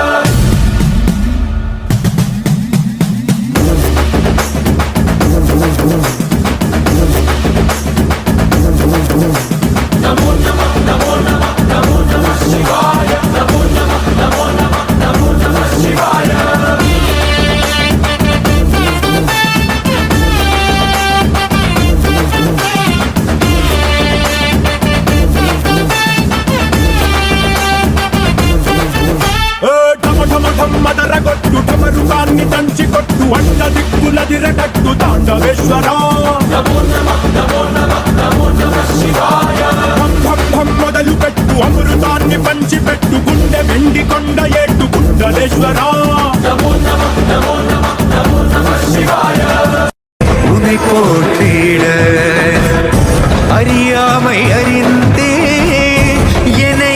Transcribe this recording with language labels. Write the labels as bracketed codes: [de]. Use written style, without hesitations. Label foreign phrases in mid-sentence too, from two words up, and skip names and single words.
[sa] नमो नमः नमो नमः नमो नमः शिवाय नमो नमः नमो नमः नमो नमः शिवाय [te] మదరగొట్టు టమరుకాన్ని దంచి కొట్టు అంట దిక్కులదిరగట్టు తాండవేశ్వర నమో [sa] నమః నమో నమః నమో నమః శివాయ [te] భం భం భం మొదలు పెట్టు అమృతాన్ని పంచి పెట్టు గుండె వెండి కొండ ఏట్టు గుండలేశ్వర [sa] నమో నమః నమో నమః నమో నమః శివాయ [ta] உனை போற்றிட அறியாமை அறிந்தே என்னை